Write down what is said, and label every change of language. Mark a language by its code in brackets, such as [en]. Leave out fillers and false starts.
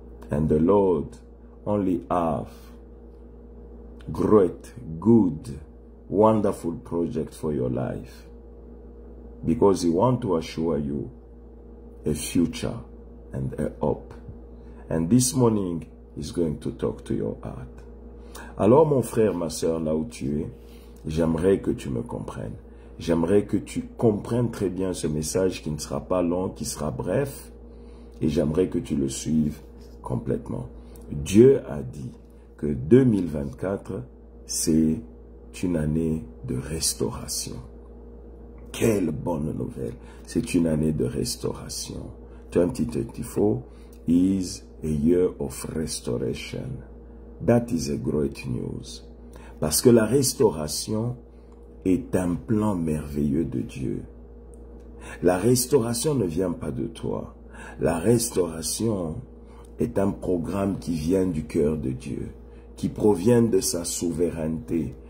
[en] And the Lord only have great, good, wonderful project for your life, because He wants to assure you a future and a hope. And this morning, He's going to talk to your heart. [fr] Alors, mon frère, ma sœur, là où tu es, j'aimerais que tu me comprennes. J'aimerais que tu comprennes très bien ce message qui ne sera pas long, qui sera bref. Et j'aimerais que tu le suives complètement. Dieu a dit que 2024, c'est une année de restauration. Quelle bonne nouvelle! C'est une année de restauration. [en] 2024 is a year of restoration. That is a great news. [fr] Parce que la restauration est un plan merveilleux de Dieu. La restauration ne vient pas de toi. La restauration est un programme qui vient du cœur de Dieu, qui provient de sa souveraineté.